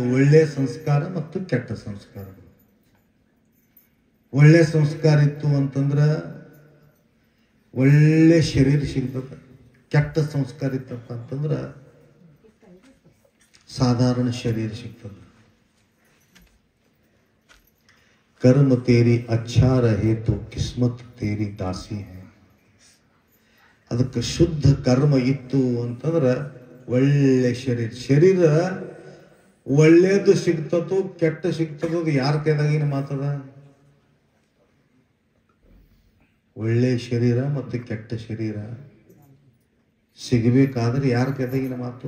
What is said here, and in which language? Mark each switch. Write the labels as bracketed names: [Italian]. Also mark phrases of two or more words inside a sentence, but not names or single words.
[Kannada] ಒಳ್ಳೆಯ ಸಂಸ್ಕಾರ ಮತ್ತು ಕೆಟ್ಟ ಸಂಸ್ಕಾರಗಳು. ಒಳ್ಳೆ ಸಂಸ್ಕಾರ ಇತ್ತು ಅಂತಂದ್ರೆ ಒಳ್ಳೆ ಶರೀರ ಸಿಗ್ತದೆ. ಕೆಟ್ಟ ಸಂಸ್ಕಾರ ಇತ್ತಪ್ಪ ಅಂತಂದ್ರೆ ಸಾಧಾರಣ ಶರೀರ ಸಿಗ್ತದೆ. [Hindi] कर्म तेरी अच्छा रहे तो किस्मत तेरी दासी है. [Kannada] ಅದಕ್ಕೆ ಶುದ್ಧ ಕರ್ಮ ಇತ್ತು ಅಂತಂದ್ರೆ ಒಳ್ಳೆ ಶರೀರ ಒಳ್ಳೇದು ಸಿಗ್ತದೋ ಕೆಟ್ಟ ಸಿಗ್ತದೋ ಯಾರ ಕೈದಾಗಿನ ಮಾತದ? ಒಳ್ಳೆ ಶರೀರ ಮತ್ತು ಕೆಟ್ಟ ಶರೀರ ಸಿಗಬೇಕಾದ್ರೆ ಯಾರ ಕೈದಾಗಿನ ಮಾತು?